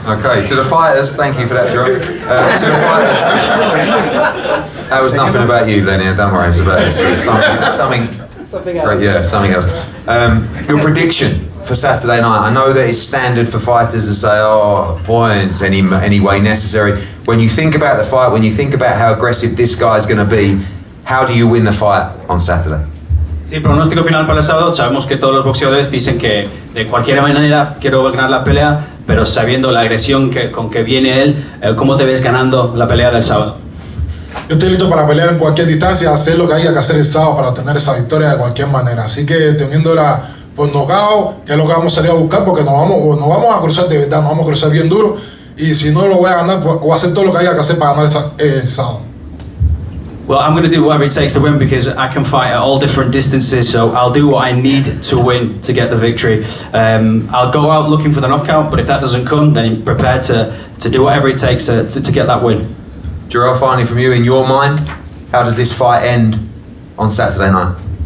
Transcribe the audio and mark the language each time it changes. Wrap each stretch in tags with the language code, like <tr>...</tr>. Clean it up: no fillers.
<en>Okay, to the fighters, thank you for that, Jarrell. To the fighters, that was nothing about you, Lenier, don't worry, it's about something great, yeah, something else. Your prediction for Saturday night. I know that it's standard for fighters to say, points, any way necessary. When you think about the fight, when you think about how aggressive this guy's gonna be, how do you win the fight on Saturday?</en> <es>Sí, pronóstico final para el sábado. Sabemos que todos los boxeadores dicen que de cualquier manera quiero ganar la pelea, pero sabiendo la agresión con que viene él, ¿cómo te ves ganando la pelea del sábado? Yo estoy listo para pelear en cualquier distancia, hacer lo que haya que hacer el sábado para obtener esa victoria de cualquier manera. Así que teniéndola por nocaut, que es lo que vamos a salir a buscar, porque nos vamos a cruzar de verdad, nos vamos a cruzar bien duro. Y si no lo voy a ganar, pues voy a hacer todo lo que haya que hacer para ganar el sábado.</es> <en>Well, I'm going to do whatever it takes to win because I can fight at all different distances, so I'll do what I need to win to get the victory. I'll go out looking for the knockout, but if that doesn't come, then I'm prepared to do whatever it takes to get that win. Jarrell, finally from you, in your mind, how does this fight end on Saturday night?</en>